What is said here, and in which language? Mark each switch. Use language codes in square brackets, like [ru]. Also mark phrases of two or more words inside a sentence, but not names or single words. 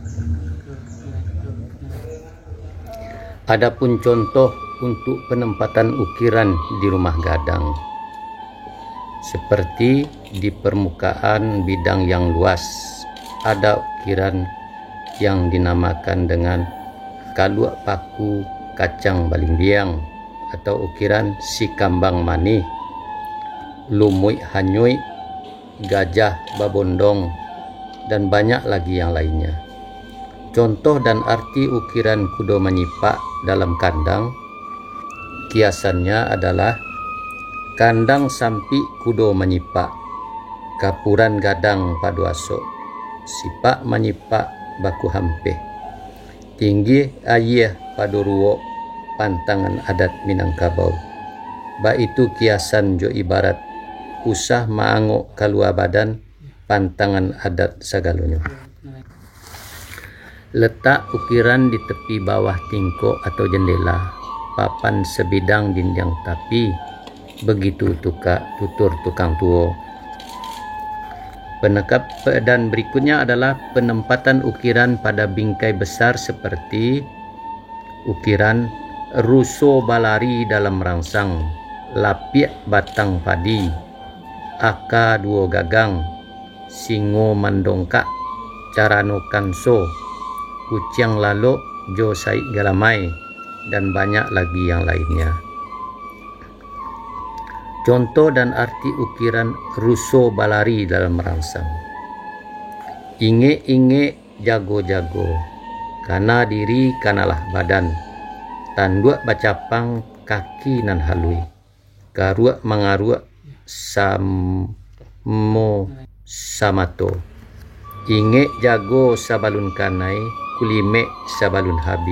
[id] Adapun contoh untuk penempatan ukiran di Rumah Gadang, seperti di permukaan bidang yang luas, ada ukiran yang dinamakan dengan [min] kaluak paku kacang balimbiang [id] atau ukiran [min] si kambang mani, lumui hanyui, gajah babondong, [id] dan banyak lagi yang lainnya. Contoh dan arti ukiran [min] kudo menyipak dalam kandang, [id] kiasannya adalah [min] kandang sampi kudo menyipak, kapuran gadang paduaso, sipak menyipak baku hampeh, tinggi ayah paduruwo, pantangan adat Minangkabau. Ba itu kiasan jo ibarat usah maangok kalua badan, pantangan adat sagalonyo. [id] Letak ukiran di tepi bawah tingkok atau jendela, papan sebidang dinding tapi, begitu tutur [min] tukang tuo. [id] Penekap dan berikutnya adalah penempatan ukiran pada bingkai besar seperti ukiran [min] ruso balari dalam rangsang, lapiak batang padi, aka duo gagang, singo mandongkak, carano kanso, kuciang lalo, jo sai galamai, [id] dan banyak lagi yang lainnya. Contoh dan arti ukiran [min] ruso balari dalam rangsang. Inge-inge jago-jago, kana diri kanalah badan, tanduk bacapang kaki nan halui, garuak mangaruak samo samato, inge jago sabalun kanai, kulime sabalun habi.